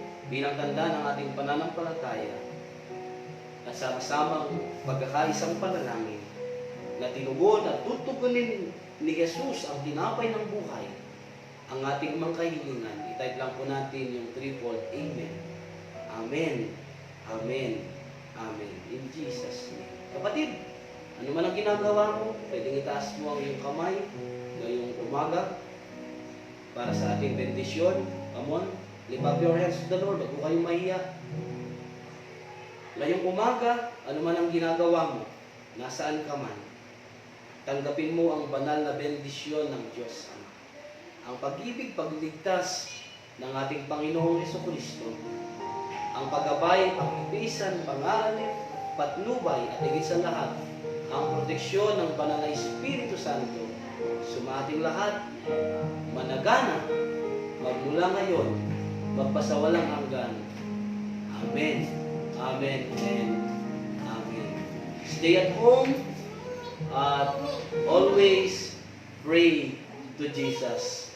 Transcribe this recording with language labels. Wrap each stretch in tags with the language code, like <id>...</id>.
<tl>Bilang tanda ng ating pananampalataya at sa kasamang pagkakaisang panalangin na tinugon at tutugunin ni Jesus ang tinapay ng buhay, ang ating mga kahilingan, itype lang po natin yung triple Amen.</tl> <en>Amen. Amen. Amen. In Jesus' name.</en> <tl>Kapatid, ano man ang ginagawa mo, pwedeng itaas mo ang iyong kamay ngayong umaga para sa ating bendisyon.</tl> <en>Come on, lift up your hands to the Lord.</en> <tl>Huwag mo kayong mahiya. Ngayong umaga, ano man ang ginagawa mo, nasaan ka man, tanggapin mo ang banal na bendisyon ng Diyos Ama. Ang pag-ibig, pagligtas ng ating Panginoong Jesucristo, ang paggabay, pagpipisan, pangalan, patnubay, at higit sa lahat, ang proteksyon ng banal na Espiritu Santo, sumating lahat, managana, magmula ngayon, magpasawalang hanggan.</tl> <en>Amen. Amen and Amen. Stay at home at always pray to Jesus.</en>